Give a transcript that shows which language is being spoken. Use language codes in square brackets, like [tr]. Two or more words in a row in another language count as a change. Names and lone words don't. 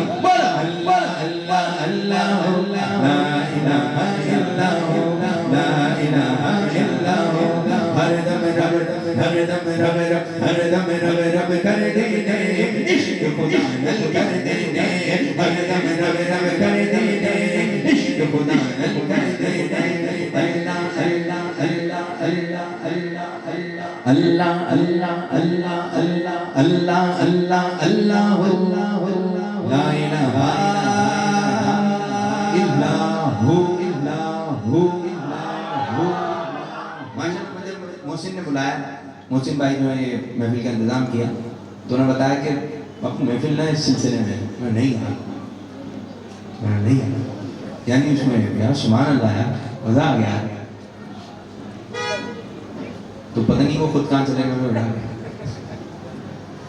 [ar] بولو الله الله الله لا إله إلا الله، لا إله إلا الله. [pa] ہر دم رب ہر دم رب رب، ہر دم رب رب کر دینے، عشق خدا نال کر دینے. ہر دم رب رب کر دینے، عشق خدا نال کر دینے. [ar] الله الله الله الله الله الله الله الله الله الله الله الله لا إله إلا الله إلا الله إلا الله. [ur] ماشاءاللہ مجھے محسن نے بلایا، محسن بھائی جو ہے یہ محفل کا انتظام کیا، تو انہوں نے بتایا کہ اب محفل نہ اس سلسلے میں میں نہیں آیا، میں نہیں آیا. یعنی اس میں یار [ar] سبحان الله [ur] یار، مزا آ گیا. تو پتا نہیں وہ خود کہاں چلے گئے، میں اڑا گیا.